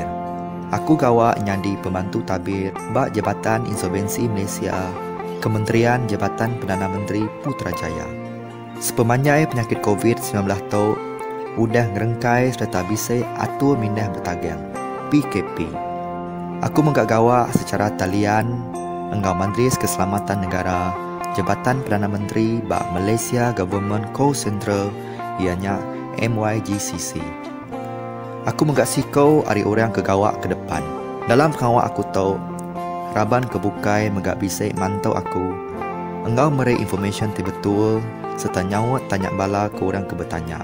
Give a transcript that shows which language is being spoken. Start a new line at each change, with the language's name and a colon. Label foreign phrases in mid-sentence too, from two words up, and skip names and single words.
Iban: Aku gawa nyadi pembantu tabir ba Jabatan Insolvensi Malaysia, Kementerian Jabatan Perdana Menteri Putrajaya. Sepemanjai penyakit COVID-19 tu udah ngerengkai serta bisa atur mindah bertagang PKP. Aku menggagawa secara talian engkau Majlis Keselamatan Negara Jabatan Perdana Menteri ba Malaysia Government Call Central ianya MYGCC. Aku menggasikau hari orang kegawa ke depan. Dalam pengawak aku tahu Raban kebukai menggak bisik mantau aku. Engkau meri information betul serta nyawat tanya bala ke orang ke bertanya.